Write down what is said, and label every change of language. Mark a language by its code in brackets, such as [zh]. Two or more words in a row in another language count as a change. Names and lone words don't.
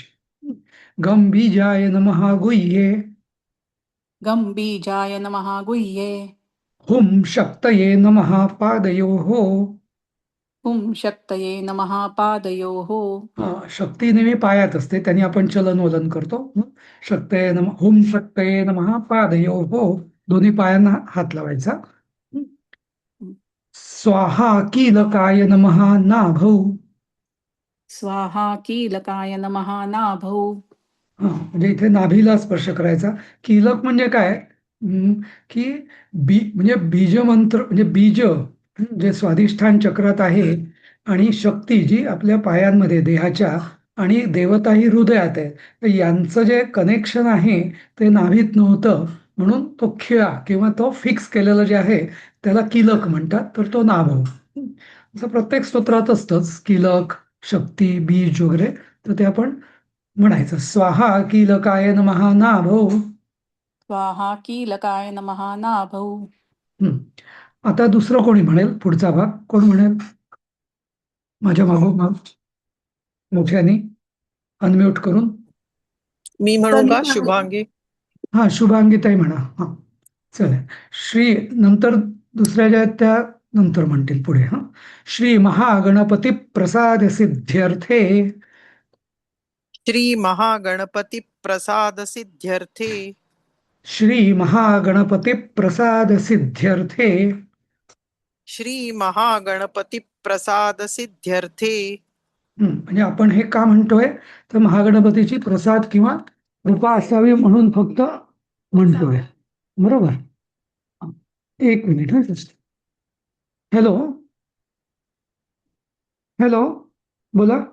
[sa] गम बीजाय नमः गुह्ये. गम बीजाय नमः गुह्ये. हुम शक्तये नमः पादयोः. हुम शक्तये नमः पादयोः. [mr] शक्ती नेहमी पायात असते, त्यांनी आपण चलनवलन करतो. [sa] शक्तये नमः, हुम शक्तये नमः पादयोः. [mr] दोन्ही पायांना हात लावायचा. [sa] स्वाहा कीलकाय नमः नाभौ. स्वाहा कीलकाय नमः नाभौ. [mr] म्हणजे इथे नाभीला स्पर्श करायचा. कीलक म्हणजे काय? की म्हणजे बीजमंत्र म्हणजे बीज जे स्वाधिष्ठान चक्रात आहे आणि शक्ती जी आपल्या पायांमध्ये देहाच्या आणि देवता ही हृदयात आहे. तर यांचं जे कनेक्शन आहे ते नाभीत नव्हतं, म्हणून तो खिळा किंवा तो फिक्स केलेलं जे आहे त्याला कीलक म्हणतात. तर तो नाभव. असं प्रत्येक स्तोत्रात असतंच कीलक, शक्ती, बीज वगैरे. तर ते आपण म्हणायचं. [sa] स्वाहा कीलकाय नमः नाभौ. स्वाहा कीलकाय नमः नाभौ. [mr] आता दुसरं कोणी म्हणेल? पुढचा भाग कोण म्हणेल? माझ्या मागोमाग मोठ्याने अनम्यूट करून. मी म्हणू का शुभांगी? शुभांगीताई म्हणा. चला. श्री नंतर दुसऱ्या ज्या आहेत त्या नंतर म्हणतील पुढे. [sa] श्री महागणपती प्रसाद सिद्ध्यर्थे. श्री महागणपती प्रसाद सिद्ध्यर्थे. श्री महागणपती प्रसाद सिद्ध्यर्थे. श्री महागणपती प्रसाद सिद्ध्यर्थे. [mr] म्हणजे आपण हे का म्हणतोय? तर महागणपतीची प्रसाद किंवा कृपा असावी म्हणून फक्त म्हणतोय. बरोबर. एक मिनिट. [en] hello hello, [mr] बोला.